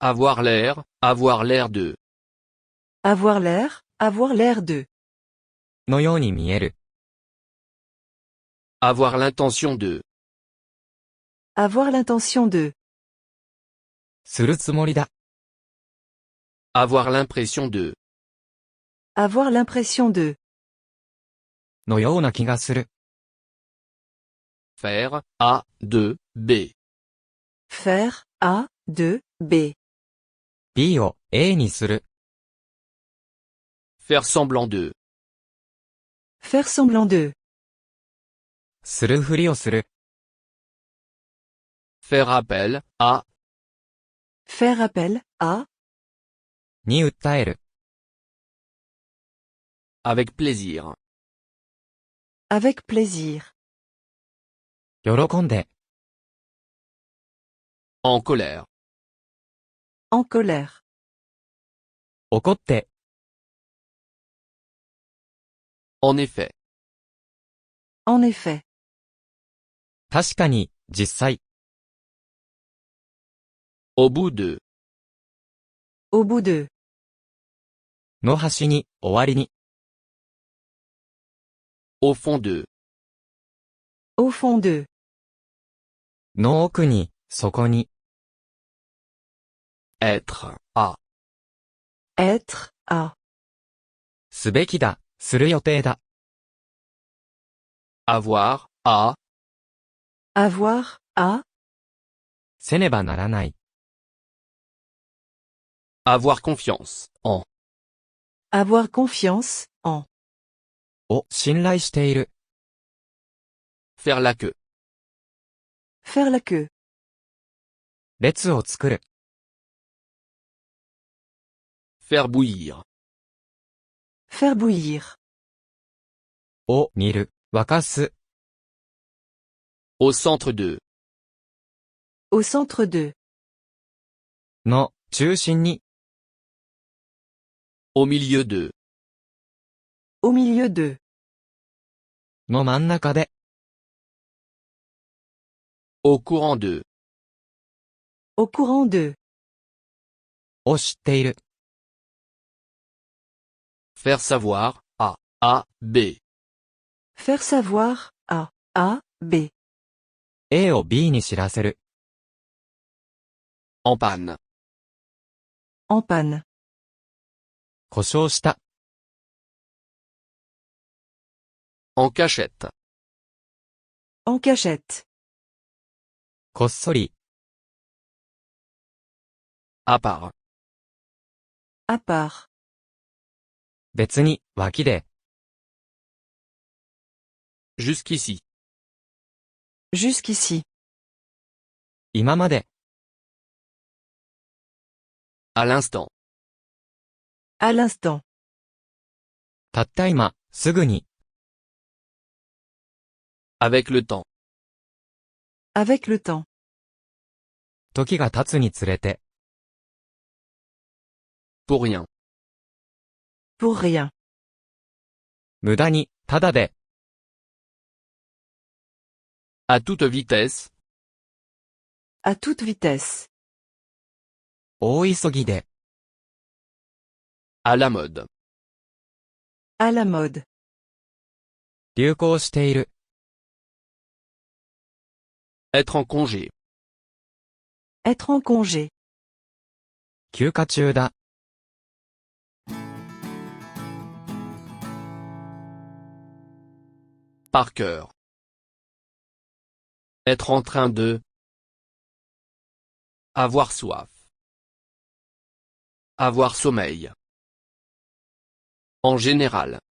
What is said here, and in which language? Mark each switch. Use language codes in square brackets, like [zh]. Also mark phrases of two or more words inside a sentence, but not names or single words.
[fr] Avoir l'air de. avoir l'air de. [ja] のように見える。 [fr] Avoir l'intention de. Avoir l'intention de. [ja] するつもりだ。 [fr] Avoir l'impression de. Avoir l'impression de. [ja] のような気がする。 [fr] Faire, A, de, B. Faire, A, de, B. [ja] B を A にする。 [fr] Faire semblant de. Faire semblant de. [ja] するふりをする。 [fr] Faire appel, à. Faire appel, à. [ja] に訴える。 [fr] Avec plaisir. Avec plaisir. [ja] 喜んで。 [fr] En colère. En colère. [ja] 怒って。 [fr] En effet. En effet. [ja] 確かに、実際。 [fr] Au bout de. Au bout de. [ja] の端に、終わりに。 [fr] Au fond de. Au fond de. [ja] の奥に、そこに。 [fr] Être, à. Être, à. [ja] すべきだ、する予定だ。 [fr] Avoir, à. Avoir, à. [ja] せねばならない。 [fr] Avoir confiance, en. Avoir confiance, en. [ja] を信頼している。 [fr] Faire la queue. Faire la queue. [ja] 列を作る。 [fr] Faire bouillir. Faire bouillir. [ja] を煮る。沸かす。 [fr] Au centre de. Au centre de. [ja] の、中心に。 [fr] Au milieu de. Au milieu de. [ja] の真ん中で。 [fr] Au courant de. Au courant de. [ja] を知っている。 [fr] Faire savoir, à. A, B. Faire savoir, à, B. [ja] A を B に知らせる。 [fr] En panne. En panne. [ja] 故障した。 [fr] En cachette. En cachette. [ja] こっそり。 [fr] À part. À part. [ja] 別に、脇で。 [fr] Jusqu'ici. Jusqu'ici. [ja] 今まで。 [fr] À l'instant. À l'instant. [ja] たった今、すぐに。 [fr] Avec le temps. Avec le temps. [ja] 時が経つにつれて。 [fr] Pour rien. Pour rien. [ja] 無駄に、ただで。 [fr] À toute vitesse. À toute vitesse. [ja] 大急ぎで。 [fr] À la mode. À la mode. [ja] 流行している。 [fr] Être en congé. Être en congé. [ja] 休暇中だ。 [fr] Par cœur. Être en train de. Avoir soif. Avoir sommeil. En général.